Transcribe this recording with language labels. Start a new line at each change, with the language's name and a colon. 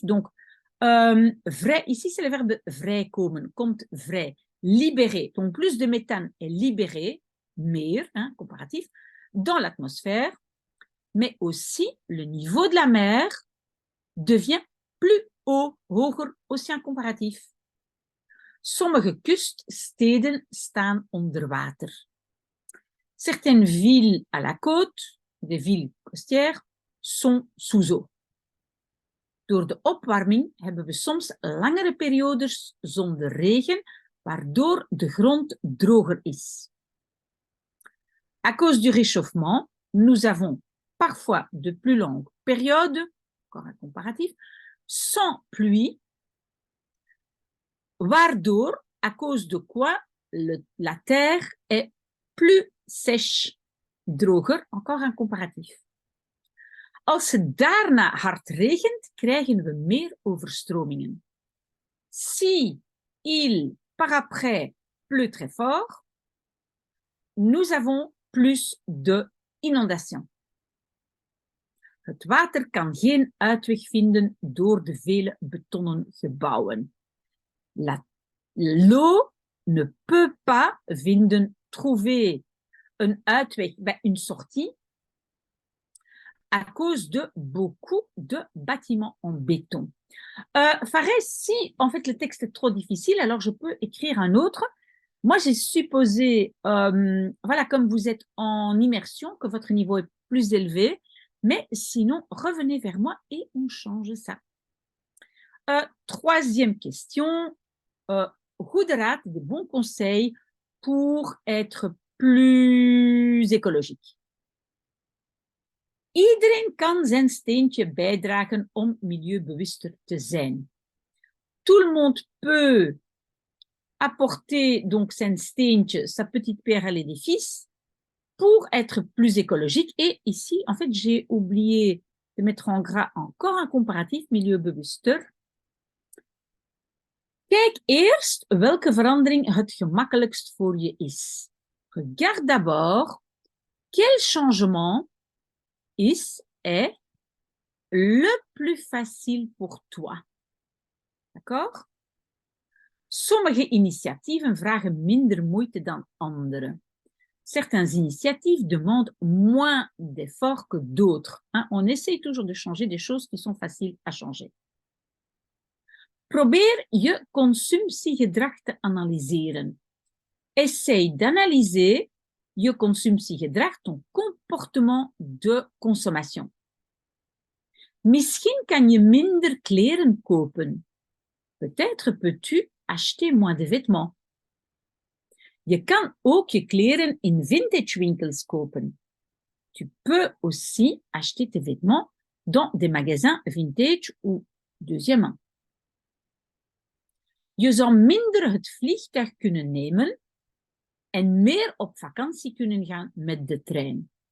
French: Donc, vrij, ici, c'est le verbe vrijkomen,
Dutch: komt vrij.
French: Libéré, donc plus de méthane est libéré, meer, hein, comparatif, dans l'atmosphère, mais aussi le niveau de la mer devient plus haut, hoger, aussi un comparatif.
Dutch: Sommige kuststeden staan onder water.
French: Certaines villes à la côte, des villes côtières, sont sous eau.
Dutch: Door de opwarming hebben we soms langere periodes zonder regen, waardoor de grond droger is.
French: À cause du réchauffement, nous avons parfois de plus longues périodes, encore un comparatif, sans pluie, waardoor, à cause de quoi, la terre est plus sèche, droger, encore un comparatif.
Dutch: Als het daarna hard regent, krijgen we meer overstromingen.
French: Si il, par après, pleut très fort, nous avons plus de inondations.
Dutch: Het water kan geen uitweg vinden door de vele betonnen gebouwen.
French: L'eau ne peut pas trouver
Dutch: een uitweg,
French: une sortie, à cause de beaucoup de bâtiments en béton. Fares, si en fait le texte est trop difficile, alors je peux écrire un autre. Moi, j'ai supposé, voilà, comme vous êtes en immersion, que votre niveau est plus élevé, mais sinon, revenez vers moi et on change ça. Troisième question,
Dutch: goede raad,
French: des bons conseils pour être plus écologique.
Dutch: Iedereen kan zijn steentje bijdragen om milieubewuster te zijn.
French: Tout le monde peut apporter donc
Dutch: zijn steentje,
French: sa petite pierre à l'édifice, pour être plus écologique. Et ici, en fait, j'ai oublié de mettre en gras encore un comparatif milieubewuster.
Dutch: Kijk eerst welke verandering het gemakkelijkst voor je is.
French: Regarde d'abord quel changement est le plus facile pour toi. D'accord?
Dutch: Sommige initiatieven vragen minder moeite dan andere.
French: Certaines initiatives demandent moins d'efforts que d'autres. On essaye toujours de changer des choses qui sont faciles à changer.
Dutch: Probeer je consumptiegedrag te analyseren.
French: Essaye d'analyser
Dutch: je consumptiegedrag,
French: ton comportement de consommation.
Dutch: Misschien kan je minder kleren kopen.
French: Peut-être peux-tu acheter moins de vêtements.
Dutch: Je kan ook je kleren in vintage winkels kopen.
French: Tu peux aussi acheter tes vêtements dans des magasins vintage ou deuxième main.
Dutch: Je zou minder het vliegtuig kunnen nemen en meer op vakantie kunnen gaan met de trein.